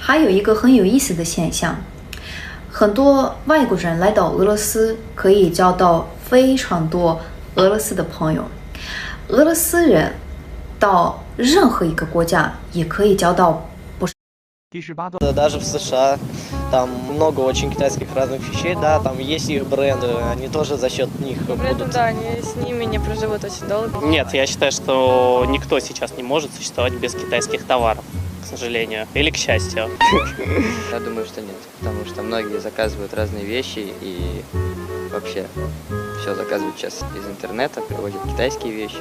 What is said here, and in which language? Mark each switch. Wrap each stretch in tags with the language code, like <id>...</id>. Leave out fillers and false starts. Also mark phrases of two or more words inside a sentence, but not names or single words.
<zh>还有一个很有意思的现象。很多外国人来到俄罗斯，可以交到非常多俄罗斯的朋友。俄罗斯人到任何一个国家也可以交到不少。第18段。</zh> <ru>Даже в США там много очень китайских разных вещей, да, там есть их бренды, они тоже за счет них будут. Да, они с ними не проживут очень долго. Нет, я считаю, что никто сейчас не может существовать без китайских товаров. К сожалению, или к счастью. Я думаю, что нет, потому что многие заказывают разные вещи и вообще все заказывают сейчас из интернета, привозят китайские вещи.</ru>